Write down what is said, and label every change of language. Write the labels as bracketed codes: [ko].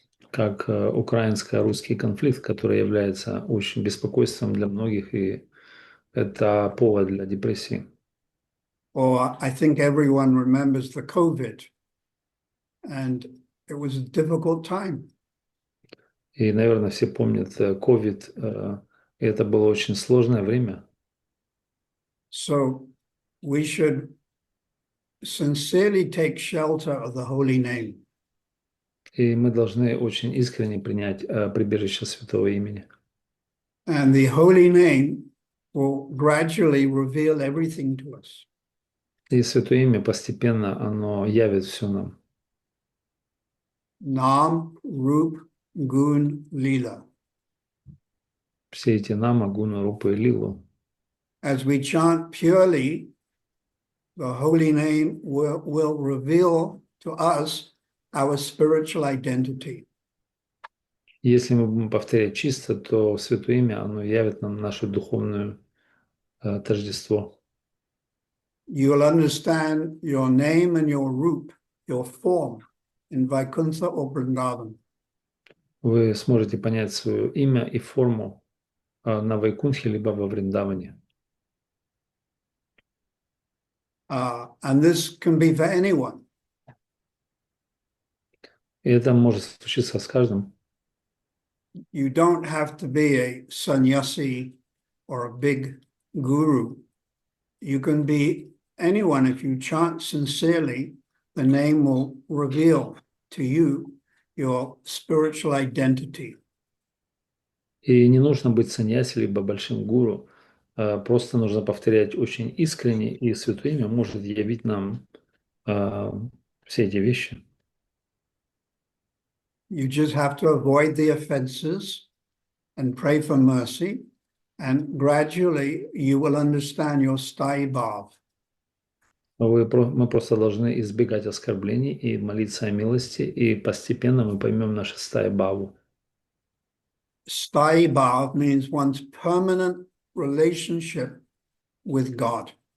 [ru] Как украинско-русский конфликт, который является очень беспокойством для многих, и это повод для депрессии. [en] Or I think everyone remembers the COVID, and it was a difficult time. [ru] И, наверное, все помнят COVID, и это было очень сложное время. [en] So we should sincerely take shelter of the holy name. [ru] И мы должны очень искренне принять прибежище Святого Имени. [en] And the holy name will gradually reveal everything to us. [ru] И Святое Имя постепенно оно явит все нам. [sa] Nam, Rup, Gun, Lila. [ru] Все эти нама, гуна, рупа и лилу. [en] As we chant purely, the holy name will reveal to us our spiritual identity. [ru] Если мы будем повторять чисто, то Святое Имя оно явит нам наше духовное тождество. [en] You will understand your name and your roop, your form in Vaikuntha or Vrindavan. [ru] Вы сможете понять свое имя и форму на Вайкунхе либо во Вриндаване. [en] And this can be for anyone. [ru] И это может случиться с каждым. [en] You don't have to be a sannyasi or a big guru. You can be anyone. If you chant sincerely, the name will reveal to you your spiritual identity. [ru] И не нужно быть саньяси либо большим гуру. Просто нужно повторять очень искренне, и Святое Имя может явить нам все эти вещи. [en] You just have to avoid the offenses and pray for mercy, and gradually you will understand your sthai bhav. [ru] Мы просто должны избегать оскорблений и молиться о милости, и постепенно мы поймем наше стая баву. [en] Sthai bhav means one's permanent relationship with God.